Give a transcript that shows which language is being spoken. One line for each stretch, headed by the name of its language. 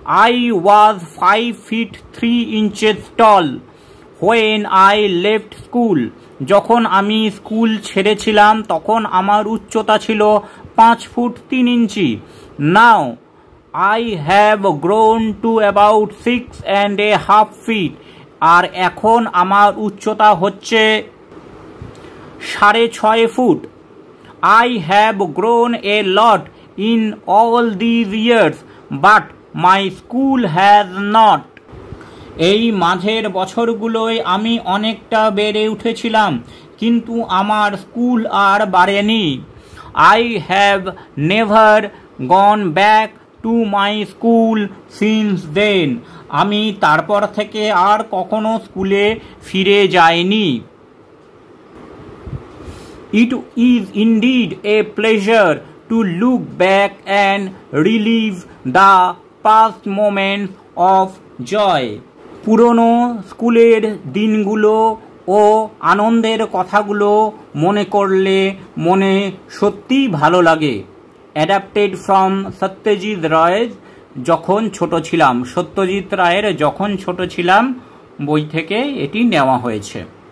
English: I was 5 feet 3 inches tall when I left school.
Bangla: যখন আমি school ছেড়েছিলাম তখন আমার উচ্চতা ছিল 5 foot 3 inch.
English: Now I have grown to about 6.5 feet.
Bangla: আর এখন আমার উচ্চতা হচ্ছে 6.5 foot.
English: I have grown a lot in all these years, but my school has not.
Bangla: এই মাঝের বছরগুলোয় আমি অনেকটা বেড়ে উঠেছিলাম, কিন্তু আমার স্কুল আর বাড়েনি।
English: I have never gone back to my school since then.
Bangla: আমি তারপর থেকে আর কখনো স্কুলে ফিরে যাইনি।
English: It is indeed a pleasure to look back and relive the past moments of joy.
Bangla: পুরনো স্কুলের দিনগুলো ও আনন্দের কথাগুলো মনে করলে মনে সত্যিই ভালো লাগে।
English: adapted from
Bangla: সত্যজিৎ রায়ের যখন ছোট ছিলাম, সত্যজিৎ রায়ের যখন ছোট ছিলাম বই থেকে এটি নেওয়া হয়েছে।